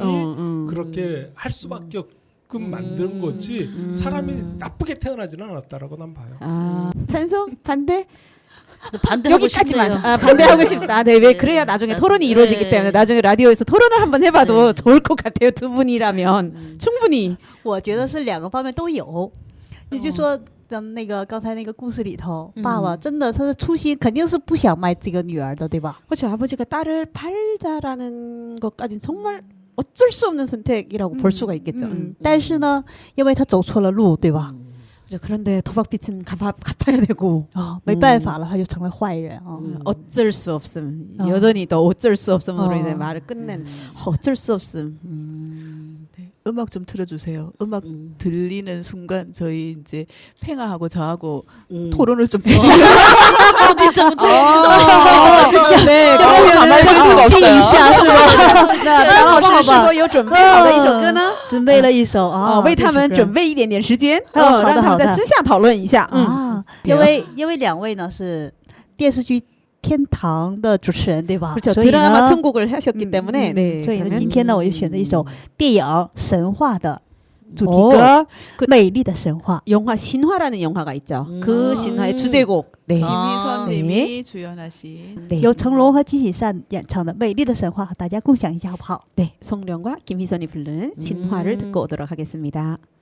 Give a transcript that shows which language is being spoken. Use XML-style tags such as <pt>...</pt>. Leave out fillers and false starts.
<ko>환경이 그렇게 할 수밖에 없게끔 만든 거지 사람이 나쁘게 태어나지는 않았다라고 난 봐요. 찬성 반대 반대하고 여기까지만 싶네요. 반대하고 싶다. 네, 왜 그래야 나중에 토론이 이루어지기 때문에 나중에 라디오에서 토론을 한번 해봐도 좋을 것 같아요. 두 분이라면 충분히.</ko> <zh>我觉得是两个方面都有。也就是说，那个刚才那个故事里头，爸爸真的他的初心肯定是不想卖这个女儿的，对吧？</zh> <ko>그렇죠. 아버지가 딸을 팔자라는 것까지는 정말 어쩔 수 없는 선택이라고 볼 수가 있겠죠.</ko> <zh>但是呢，因为他走错了路，对吧？</zh> <ko>그런데 도박빚은 갚아야 되고</ko> <zh>没办法了，他就成了坏人啊。</zh> <ko>어쩔 수 없음. 여전히 더 어쩔 수 없음으로 이제 말을 끝낸 어쩔 수 없음. 음악 좀 틀어주세요. 음악 들리는 순간 저희 이제 팽아하고 저하고 토론을 좀 네, 그러면 참을 수가 없어요.</ko> <zh>张老师是否有准备好的一首歌呢？准备了一首啊，为他们准备一点点时间，好的让他们在私下讨论一下。啊，因为两位呢是电视剧天堂的主持人，对吧？</zh> <ko>그렇죠.</ko> <zh>所以</zh> <ko>드라마</ko> <zh>呢，</zh> <ko>천국을 하셨기 때문에 네.</ko> <zh>所以呢，今天呢，我就选择一首电影《神话》的主题歌</zh> <ko>그</ko> <zh>美丽的神话</zh> <ko>영화 신화라는 영화가 있죠. 그 신화의 주제곡. 네. 김희선님이 주연하신 네.</ko> <zh>由成龙和金喜善演唱的美丽的神话和大家共享一下好不好</zh> <ko>네, 성령과 김희선이 부른 신화를 듣고 오도록 하겠습니다.</ko>